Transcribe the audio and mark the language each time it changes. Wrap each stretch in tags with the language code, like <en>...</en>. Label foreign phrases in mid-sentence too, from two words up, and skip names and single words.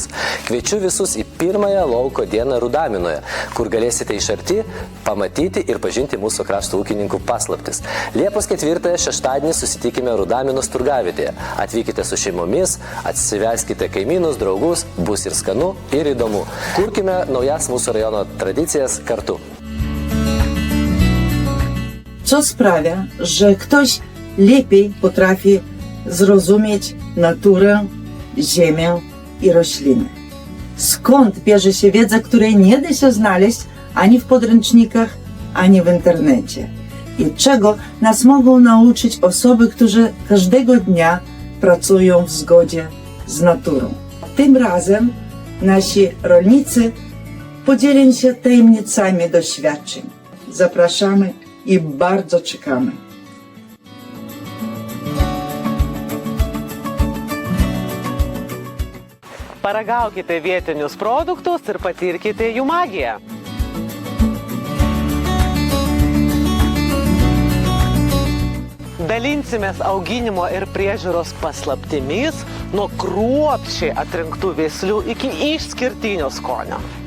<lt>Kviečiu visus į pirmąją lauko dieną Rudaminoje, kur galėsite iš arti pamatyti ir pažinti mūsų krašto ūkininkų paslaptis. Liepos 4-ąją šeštadienį susitikime Rudaminos turgavietėje. Atvykite su šeimomis, atsiveskite kaimynus, draugus, bus ir skanu, ir įdomu. Kurkime naujas mūsų rajono tradicijas kartu.</lt> <pl>Co sprawia, że ktoś lepiej potrafi zrozumieć naturę, ziemię i rośliny. Skąd bierze się wiedza, której nie da się znaleźć ani w podręcznikach, ani w internecie? I czego nas mogą nauczyć osoby, które każdego dnia pracują w zgodzie z naturą? Tym razem nasi rolnicy podzielą się tajemnicami doświadczeń. Zapraszamy i bardzo czekamy.</pl> <lt>Paragaukite vietinius produktus ir patirkite jų magiją. Dalinsimės auginimo ir priežiūros paslaptimis nuo kruopščiai atrinktų veislių iki išskirtinio skonio.</lt>